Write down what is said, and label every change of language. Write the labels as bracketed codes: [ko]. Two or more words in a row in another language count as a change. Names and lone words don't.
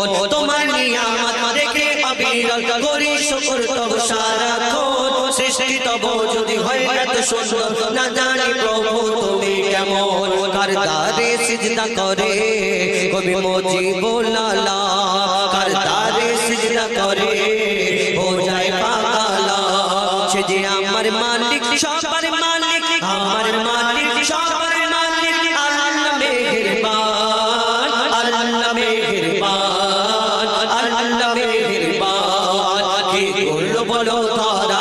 [bn] তোমার নিয়ামত দেখে অবিরল করি শুকর তব সারাক্ষণ, সৃষ্টি তব যদি হয় এত সুন্দর না জানি প্রভু তুমি কেমন। করতারে সিজদা করে কবি মুজিবুল আলা, করতারে সিজদা করে [hi] हो जाए पागला। [bn] সে যে আমার মালিক সবার মালিক, আমার মালিক সবার মালিক, আল্লাহ মেহেরবান, আল্লাহ মেহেরবান, আল্লাহ মেহেরবান। কি করলো বলো তারা